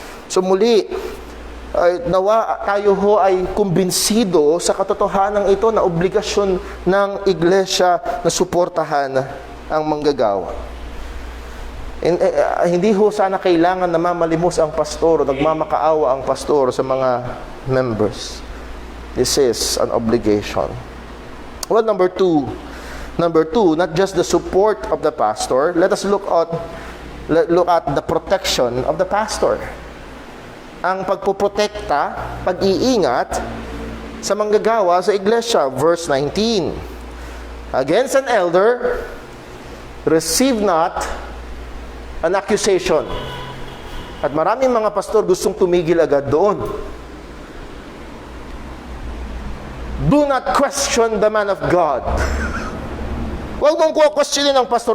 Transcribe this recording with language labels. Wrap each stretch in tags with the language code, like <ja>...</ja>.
<tl>So muli, nawa tayo ho ay kumbinsido sa katotohanan ito na obligasyon ng iglesia na suportahan ang manggagawa. Hindi ho sana kailangan na mamalimos ang pastor o nagmamakaawa ang pastor sa mga members.</tl> <en>This is an obligation. Well, number two, not just the support of the pastor. Let us look at the protection of the pastor.</en> <tl>Ang pagpoprotekta, pag-iingat sa manggagawa sa iglesia.</tl> <en>Verse 19. Against an elder, receive not an accusation.</en> <tl>At maraming mga pastor gustong tumigil agad doon.</tl> <en>Do not question the man of God.</en> <tl>Huwag mong kukwestiyonin ng pastor.</tl>